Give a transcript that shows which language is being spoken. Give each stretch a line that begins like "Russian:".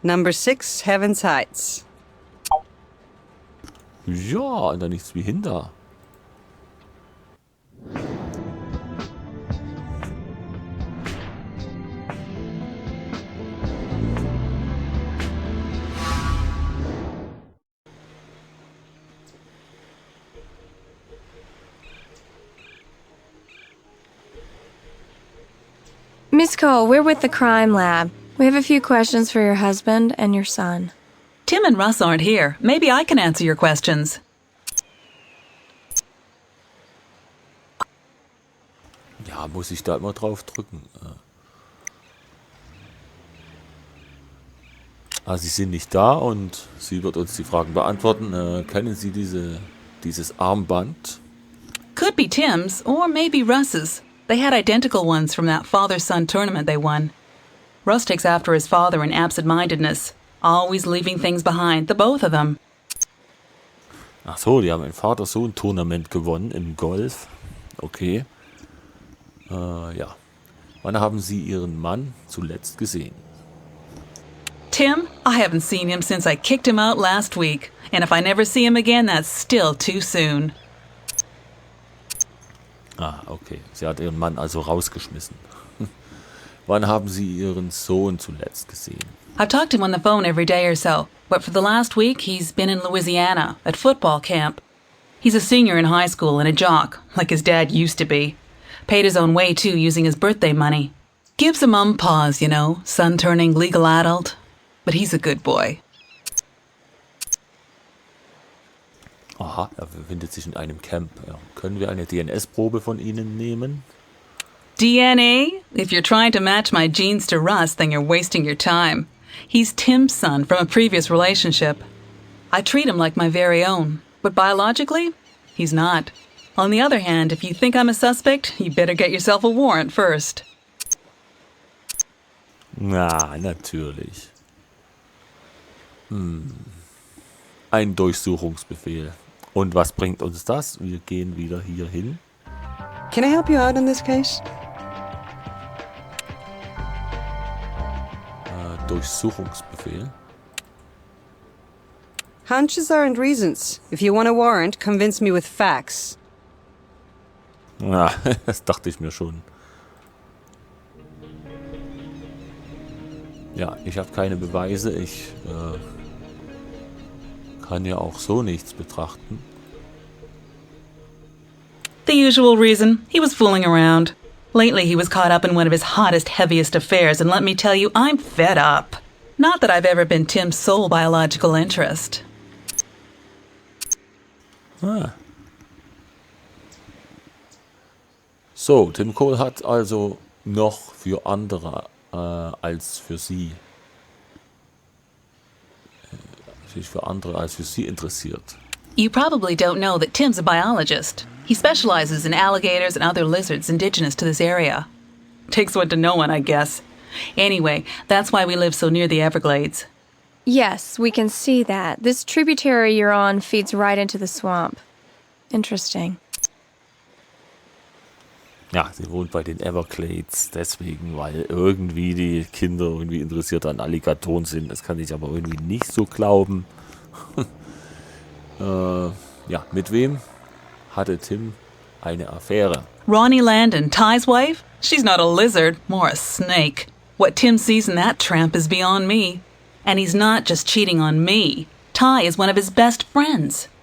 English: Number 6, Heaven's Heights.
German: Ja, und da nichts wie hinter.
English: Miss Cole, we're with the crime lab. We have a few questions for your husband and your son. Tim and Russ aren't here. Maybe I can answer your questions.
German: Ja, muss ich da immer drauf drücken? Sie sind nicht da und sie wird uns die Fragen beantworten. Kennen Sie dieses Armband?
English: Could be Tim's, or maybe Russ's. They had identical ones from that father-son tournament they won. Russ takes after his father in absent-mindedness, always leaving things behind, the both of them.
German: Ach so, die haben ein Vater-Sohn-Tournament gewonnen im Golf. Okay. Ja. Wann haben Sie Ihren Mann zuletzt gesehen?
English: Tim, I haven't seen him since I kicked him out last week. And if I never see him again, that's still too soon.
German: Ah, okay. Sie hat Ihren Mann also rausgeschmissen. Wann haben Sie Ihren Sohn zuletzt gesehen?
English: I've talked to him on the phone every day or so, but for the last week he's been in Louisiana at football camp. He's a senior in high school and a jock, like his dad used to be. Paid his own way too, using his birthday money. Gives a mum pause, you know, son turning legal adult. But he's a good boy.
German: Aha, er befindet sich in einem Camp. Ja. Können wir eine DNS-Probe von Ihnen nehmen?
English: DNA? If you're trying to match my genes to Russ, then you're wasting your time. He's Tim's son from a previous relationship. I treat him like my very own, but biologically, he's not. On the other hand, if you think I'm a suspect, you better get yourself a warrant first.
German: Na, natürlich. Ein Durchsuchungsbefehl. Und was bringt uns das? Wir gehen wieder hier hin.
English: Can I help you out in this case?
German: Durchsuchungsbefehl.
English: Hunches aren't reasons. If you want a warrant, convince me with facts.
German: Ja, das dachte ich mir schon. Ja, ich habe keine Beweise. Ich kann ja auch so nichts betrachten.
English: The usual reason. He was fooling around. Lately, he was caught up in one of his hottest, heaviest affairs, and let me tell you, I'm fed up. Not that I've ever been Tim's sole biological interest.
German: So, Tim Cole hat also noch für andere als für sie sich für andere als für sie interessiert.
English: You probably don't know that Tim's a biologist. He specializes in alligators and other lizards indigenous to this area. Takes one to know one, I guess. Anyway, that's why we live so near the Everglades. Yes, we can see that. This tributary you're on feeds right into the swamp. Interesting.
German: Ja, sie wohnt bei den Everglades, deswegen, weil irgendwie die Kinder irgendwie interessiert an Alligatoren sind. Das kann ich aber irgendwie nicht so glauben. Ja, mit wem hatte Tim eine Affäre?
English: Ronnie Landon, Ty's wife? She's not a lizard, more a snake. What Tim sees in that tramp is beyond me. And he's not just cheating on me. Ty is one of his best friends.